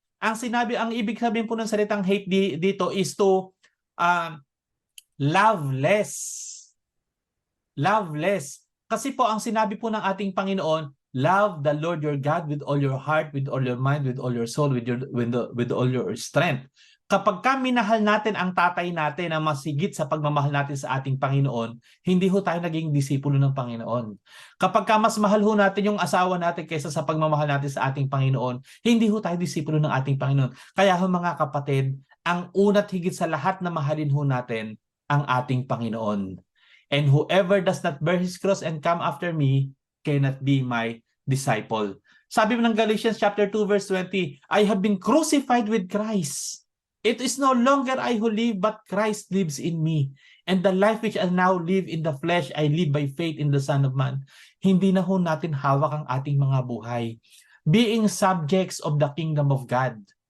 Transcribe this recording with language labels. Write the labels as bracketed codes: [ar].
[tl] Ang ibig sabihin po ng salitang hate dito is [en] to love less. Love less. [tl] Kasi po ang sinabi po ng ating Panginoon, [en] love the Lord your God with all your heart, with all your mind, with all your soul, with all your strength. [tl] Kapag minahal natin ang tatay natin na masigit sa pagmamahal natin sa ating Panginoon, hindi ho tayo naging disipulo ng Panginoon. Kapag mas mahal ho natin yung asawa natin kaysa sa pagmamahal natin sa ating Panginoon, hindi ho tayo disipulo ng ating Panginoon. Kaya ho mga kapatid, ang una't higit sa lahat na mahalin ho natin ang ating Panginoon. [en] And whoever does not bear his cross and come after me cannot be my disciple. [tl] Sabi mo ng [en] Galatians chapter 2 verse 20, I have been crucified with Christ. It is no longer I who live, but Christ lives in me. And the life which I now live in the flesh, I live by faith in the Son of Man. [tl] Hindi na ho natin hawak ang ating mga buhay. [en] Being subjects of the kingdom of God.